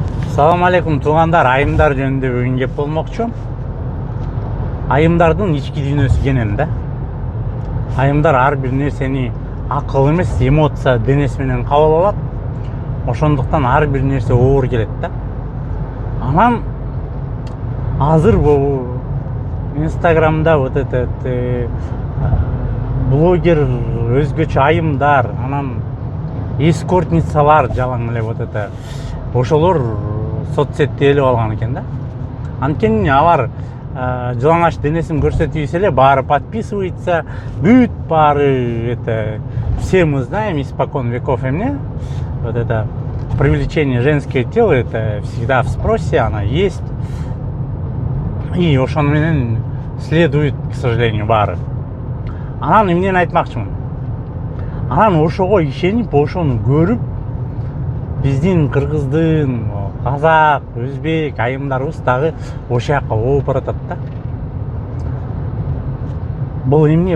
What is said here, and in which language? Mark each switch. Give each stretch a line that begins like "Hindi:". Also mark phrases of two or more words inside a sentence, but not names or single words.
Arabic: سلام عليكم
Kyrgyz: туугандар, айымдар жөнүндө бүгүн кеп болмокчу. Айымдардын ички дүйнөсү кенен да. Айымдар ар бир нерсени акыл эмес, эмоция денеси менен кабыл алат. Ошондуктан ар бир нерсе оор келет да. Анан азыр бул Инстаграмда
Russian: вот этот блогер,
Kyrgyz: өзгөчө айымдар, анан эскортницалар жалаң эле
Russian: вот это
Kyrgyz: ошолор соцсетти ээлеп алган экен да. Анткени алар жылаңач денесин көрсөтүбүз эле, баары подписывается, бүт баары
Russian: это все мы знаем испокон веков
Kyrgyz: эмне.
Russian: Вот это привлечение женское тело, это всегда в спросе, она есть. И
Kyrgyz: ошону менен
Russian: следует, к сожалению,
Kyrgyz: баары. Анан эмнени айтмакчымын? Анан ошого ишенип, ошону көрүп, биздин кыргыздын, казак, өзбек айымдарыбыз дагы ошол жака ооп баратат да. Бул эмне?